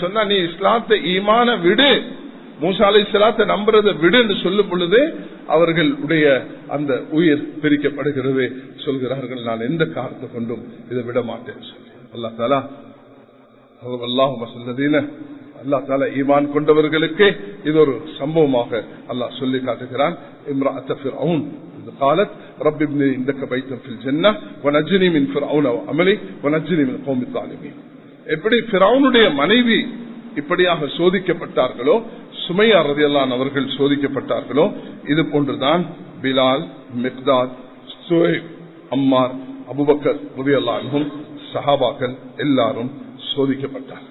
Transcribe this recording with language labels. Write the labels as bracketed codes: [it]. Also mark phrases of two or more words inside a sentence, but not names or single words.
[ta] சொன்னா, நீ இஸ்லாத்தை ஈமான விடு, மூசா அலைஹிஸ்ஸலாத்தை நம்புறதை விடு என்று சொல்லும் பொழுது அவர்களுடைய அந்த உயிர் பிரிக்கப்படுகிறது. சொல்கிறார்கள், நான் எந்த காரணத்தை கொண்டும் இதை விட மாட்டேன் சொல்லி. அல்லாஹ் தஆலா அல்லாஹ் தஆலா ஈமான் கொண்டவர்களுக்கு இது ஒரு சம்பவமாக அல்லாஹ் சொல்லி காட்டுகிறான். [ar] امرأة فرعون قالت رب ابن لي عندك بيتا في الجنة ونجني من فرعون وعمله ونجني من القوم الظالمين. [ta] எப்படி ஃபிரௌனுடைய மனைவி இப்படியாக சோதிக்கப்பட்டார்களோ, சுமையா [ar] رضي الله عنها [ta] அவர்கள் சோதிக்கப்பட்டார்களோ, இது போன்றுதான் பிலால், மிக்தாத், சுஹைப், அம்மார், அபூபக்கர் [ar] رضي الله عنهم [ta] சஹாபாக்கள் எல்லாரும் சோதிக்கப்பட்டார்கள்.